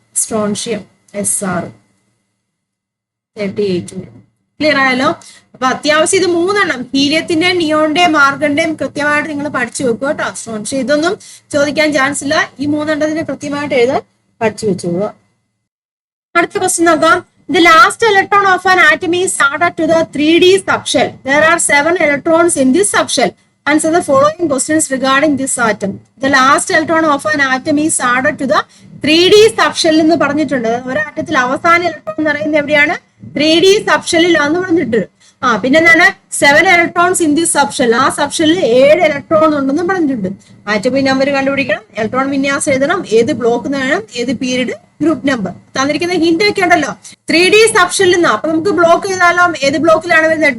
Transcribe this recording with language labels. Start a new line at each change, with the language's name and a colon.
Malayalam: Strontium SR 38 വരും. Clear ആയല്ലോ? അപ്പൊ അത്യാവശ്യം ഇത് 3 ഹീലിയത്തിന്റെയും നിയോണിന്റെയും ആർഗണിന്റെയും കൃത്യമായിട്ട് നിങ്ങൾ പഠിച്ചു വെക്കുക കേട്ടോ. സ്ട്രോൺഷ്യം ഇതൊന്നും ചോദിക്കാൻ ചാൻസ് ഇല്ല. ഈ 3 കൃത്യമായിട്ട് എഴുതാൻ പഠിച്ചു വെച്ചോളൂ. അടുത്ത ക്വസ്റ്റ്യൻ നോക്കാം.
English: The last electron of an atom is added to the 3d subshell. There are 7 electrons in this subshell. Answer the following questions regarding this atom. The last electron of an atom is added to the 3d subshell
Malayalam: എന്ന് പറഞ്ഞിട്ടുണ്ട്. ഒരു ആറ്റത്തിൽ അവസാന electron എന്ന് പറയുന്നത് എവിടെയാണ്? 3d സബ്ഷെല്ലിലാന്ന് പറഞ്ഞിട്ടുണ്ട്. പിന്നെ എന്താണ്?
English: 7 electrons in this subshell.
Malayalam: ആ സബ്ഷെല്ലിൽ 7 ഇലക്ട്രോൺ ഉണ്ടെന്ന് പറഞ്ഞിട്ടുണ്ട്. ആറ്റോമിക് നമ്പർ കണ്ടുപിടിക്കണം, ഇലക്ട്രോൺ വിന്യാസം എഴുതണം, ഏത് ബ്ലോക്ക് വേണം, ഏത് പീരീഡ്, ഗ്രൂപ്പ് നമ്പർ. തന്നിരിക്കുന്ന ഹിന്റ് ഒക്കെ ഉണ്ടല്ലോ. 3d സബ്ഷെല്ലിൽ നിന്ന്. അപ്പൊ നമുക്ക് ബ്ലോക്ക് ചെയ്താലോ? ഏത് ബ്ലോക്കിലാണ് വരുന്നത്?